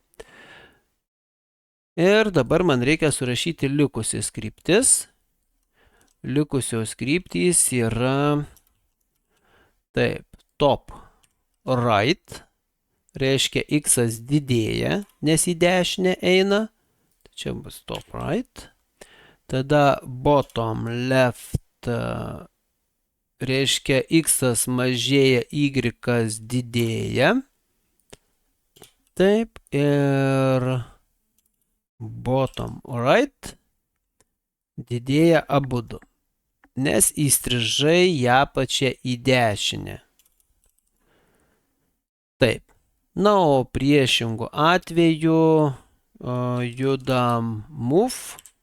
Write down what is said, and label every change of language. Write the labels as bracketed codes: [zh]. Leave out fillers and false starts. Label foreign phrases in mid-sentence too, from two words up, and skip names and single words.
[lt] Ir dabar man reikia surašyti likusias kryptis. Likusios kryptys yra taip, [en] top right, [lt] reiškia x didėja, nes į dešinę eina. Čia bus [en] top right. [lt] Tada [en] bottom left, [lt] reiškia x mažėja, y didėja. Taip, ir [en] bottom right [lt] didėja abudu, nes įstrižai ją pačią į dešinę. Taip. Na, o priešingų atveju judam move.